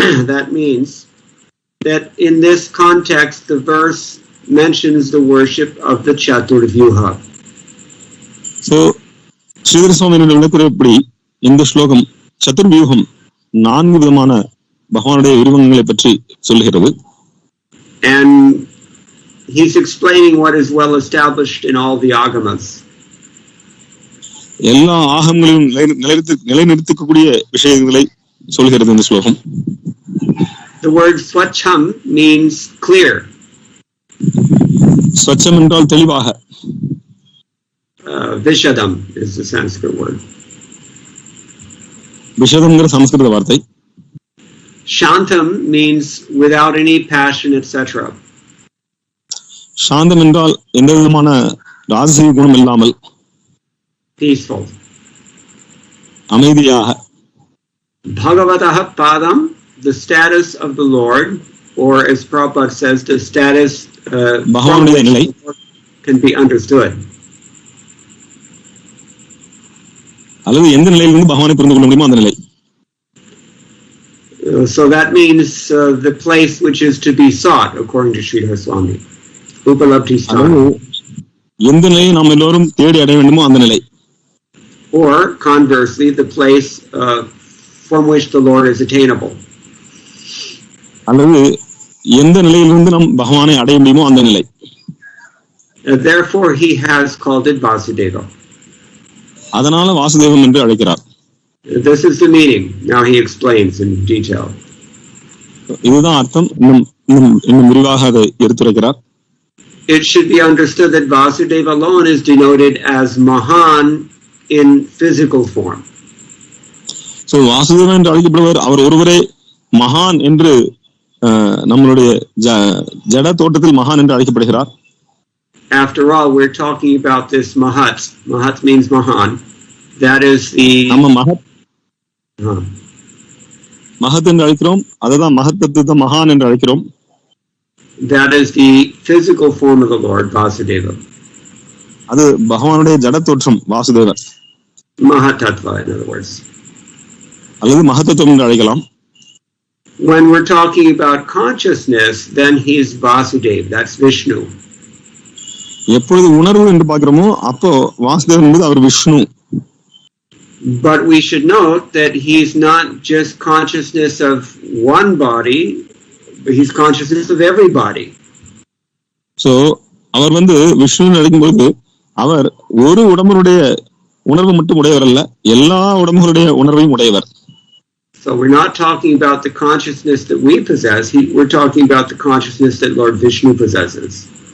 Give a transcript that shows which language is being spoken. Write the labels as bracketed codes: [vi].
[en] That means that in this context the verse mentions the worship of the Chaturvyuha. [ta] So Sridhara சுவாமி விளக்குறபடி இந்த ஸ்லோகம் சதுர்வியூகம் 4 விதமான பகவானுடைய உருவங்களை பற்றி சொல்கிறது. [en] And he's explaining what is well established in all the agamas. [ta] எல்லா ஆகமங்களிலும் நிலைநிறுத்தக்கூடிய விஷயங்களை சொல்கிறது இந்த ஸ்லோகம். [en] The word swacham means clear. [ta] ஸ்வச்சம் என்றால் தெளிவாக. [en] Vishadam is the Sanskrit word. [ta] விஷதம்ங்கிற சமஸ்கிருத வார்த்தை. [en] Shantam means without any passion, etc. [ta] சாந்தம் என்றால் எந்த விதமான ராஜசீக குணம் இல்லாமல். [en] Peaceful. [ta] அமைதியாக. [en] Bhagavataha padam, the status of the Lord, or as Prabhupada says, the status from which can be understood. [ta] அல்லது எந்த நிலையிலிருந்து பகவானை புரிந்து கொள்ள முடியுமோ அந்த நிலை. [en] So that means the place which is to be sought, according to Sridhar Swami. [sa] Upalabdhi sthana. [ta] எந்த நிலையை நாம் எல்லோரும் தேடி அடைய வேண்டுமோ அந்த நிலை. [en] Or conversely, the place from which the Lord is attainable. [ta] அல்லது எந்த நிலையிலிருந்து நாம் பகவானை அடைய முடியுமோ அந்த நிலை. [en] Therefore he has called it Vasudeva. [ta] அதனால வாசுதேவம் என்று அழைக்கிறார். [en] This is the meaning. Now he explains in detail. [ta] இதுதான் அர்த்தம். இன்னும் விரிவாக அதை எடுத்துரைக்கிறார். [en] It should be understood that Vasudeva alone is denoted as Mahan in physical form. [ta] So Vasudevan என்று அழைக்கப்படுவர் அவர் ஒருவரே மகான் என்று நம்மளுடைய ஜட தோட்டத்தில் மகான் என்று அழைக்கப்படுகிறார். [en] After all, we're talking about this Mahat. Mahat means Mahan. That is the [ta] நம்ம மகத் என்று அழைக்கிறோம். அதுதான் மகத்தத்துவம் மகான் என்று அழைக்கிறோம். [en] That is the physical form of the Lord, Vasudeva. [ta] அது பகவானுடைய ஜட தோற்றம் Vasudevar. [en] Mahatattva, in other words. [ta] அல்லது மகத்தத்துவம் என்று அழைக்கலாம். [en] When we're talking about consciousness, then he is Vasudeva. That's Vishnu. [ta] எப்பொழுது உணர்வு என்று பார்க்கிறோமோ அப்போ வாசுதேவன் என்பது அவர் Vishnu. [en] But we should note that he's not just consciousness of one body, but he's consciousness of everybody. [ta] So அவர் விஷ்ணு அழைக்கும்போது அவர் ஒரு உடம்புடைய உணர்வு மட்டும் உடையவர் அல்ல, எல்லா உடம்புகளுடைய உணர்வையும் உடையவர். [en] So we're not talking about the consciousness that we possess, we're talking about the consciousness that Lord Vishnu possesses.